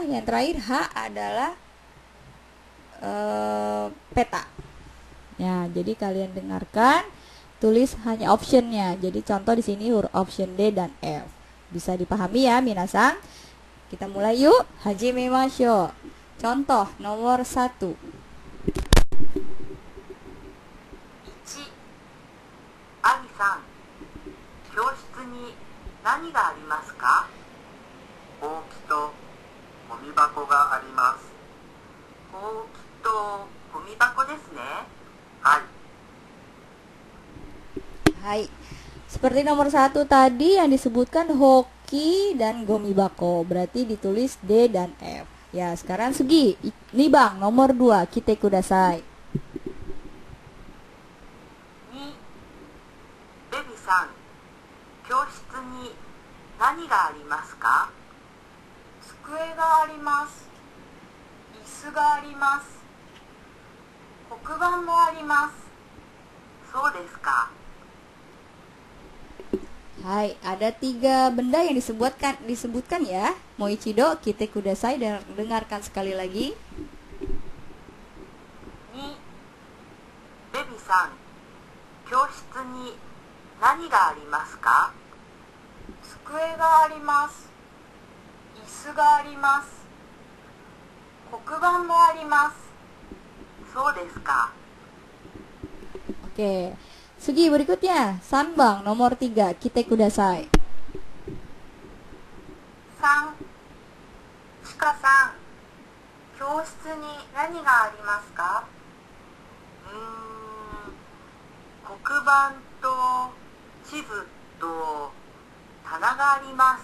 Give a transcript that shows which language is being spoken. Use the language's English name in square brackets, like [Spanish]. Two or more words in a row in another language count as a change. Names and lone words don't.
[Indonesian] Yang terakhir H adalah peta. Ya, jadi kalian dengarkan, tulis hanya optionnya. Jadi contoh di sini huruf option D dan F. Bisa dipahami ya, minasang. Kita mulai yuk. [Japanese] 始めましょう. [Indonesian] Contoh nomor 1. [Japanese] アミさん、教室に何がありますか？ほうきとゴミ箱があります。ほうきとゴミ箱ですね。はい。 Hai. [Indonesian] Seperti nomor 1 tadi yang disebutkan hoki dan gomibako, berarti ditulis D dan F. Ya, sekarang Sugi. Ini Bang, nomor 2, [Japanese] 聞いてください. ベビさん、教室に何がありますか？机があります。椅子があります。黒板もあります。そうですか。 [Indonesian] Hai, ada 3 benda yang disebutkan ya. [Japanese] もう一度、聞いてください, [Indonesian] dan dengarkan sekali lagi. 2. [Japanese] ベビさん、教室に何がありますか？机があります。椅子があります。黒板もあります。そうですか。 [Indonesian] Oke. Sugi, berikutnya Sanbang, nomor 3, [Japanese] 聞いてください. 3. ちかさん、教室に何がありますか？黒板と地図と棚があります。